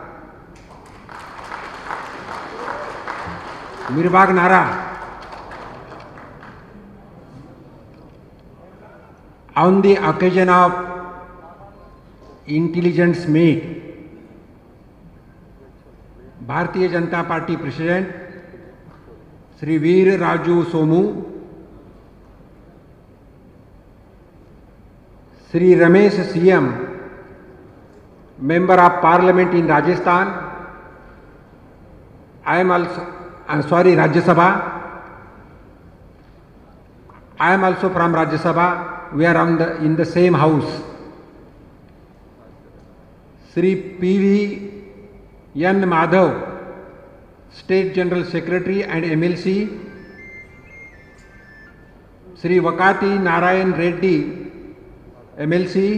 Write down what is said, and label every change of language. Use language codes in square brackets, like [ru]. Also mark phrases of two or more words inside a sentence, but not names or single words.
[te] మీరుబాగ్ నారా [en] on the occasion of intelligence meet, Bharatiya Janata Party President Shri Veerraju Somu, Shri Ramesh CM, Member of Parliament in Rajasthan, Rajya Sabha. I am also from Rajya Sabha. We are in the same house. Shri PV N Madhav, State General Secretary and MLC, Shri Vakati Narayan Reddy, MLC,